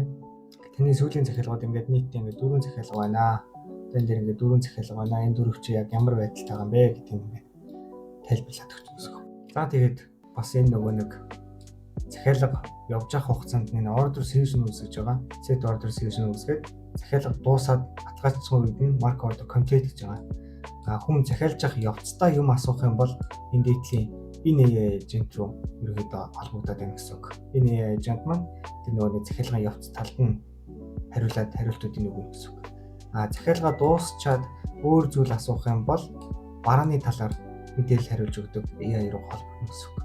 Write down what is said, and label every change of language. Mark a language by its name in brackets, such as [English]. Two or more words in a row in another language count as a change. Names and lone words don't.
[Mongolian] Тэний сүүлийн захиалгууд ингээд нийтдээ ингээд 4 захиалга байна. Тэн дээр ингээд 4 захиалга байна. Энэ дөрөв чи яг ямар байдалтай байгаа юм бэ гэдэг юм ингээд тайлбарлаад өгч байгаа. За тэгээд бас энэ нөгөө нэг захиалга явж явах хугацаанд энэ [English] order season [Mongolian] үүсгэж байгаа. [English] Set order season [Mongolian] үүсгээд захиалга дуусаад баталгаажсан үед нь [English] mark order complete [Mongolian] гэж байгаа. хүн захиалж явах явцдаа юм асуух юм бол энэ дээдлийн энэ [English] AI agent [Mongolian] руу ерөөдөө холбогдоод байна гэсэн үг. Энэ [English] AI agent [Mongolian] маань тэр нөгөө захиалгын явц талд нь хариултуудыг өгнө гэсэн үг. Захиалга дуусчаад өөр зүйл асуух юм бол барааны талаар мэдээлэл хариулж өгдөг AI руу холбогдно гэсэн үг.